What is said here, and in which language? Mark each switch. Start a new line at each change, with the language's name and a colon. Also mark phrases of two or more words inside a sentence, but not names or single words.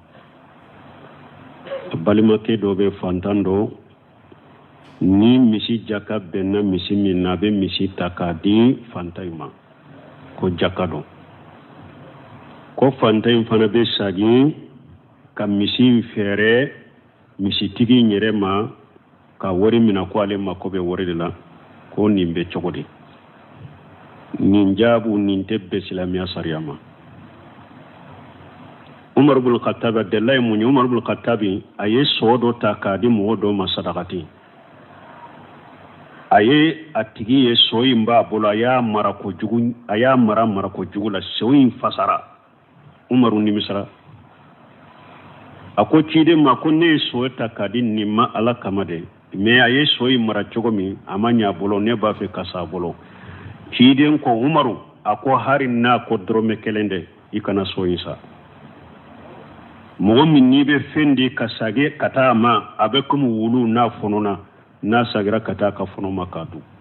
Bambara: balimakɛ dɔ bɛ fantan dɔ ni misi jaka bɛnna misi min na a bɛ misi ta k'a di fantan in ma ko jaka dɔ ko fantan in fana bɛ sagi ka misi fɛrɛ misitigi in yɛrɛ ma ka wari mina ko ale mako bɛ wari de la ko nin bɛ cogo di nin jaabu nin tɛ bɛn silamɛya sariya ma Umar ibn Khattab Abdullah mun Umar ibn Khattab a ye so dɔ ta k'a di mɔgɔ dɔ ma sadakati a ye a tigi ye so in b'a bolo a y'a mara kojugu la so in fasara Umaru nimisara a ko ciden ma ko ne ye so ta k'a di nin ma Ala kama de mais a ye so in mara cogo min a ma ɲɛ a bolo ne b'a fɛ ka sa a bolo ciden ko Umaru a ko hari n'a ko dɔrɔmɛ kelen dɛ i kana so in sa mɔgɔ min n'i bɛ fɛn di ka sage ka taa ma a bɛ komi wulu n'a fɔnɔna n'a sagira ka taa ka fɔnɔ ma k'a dun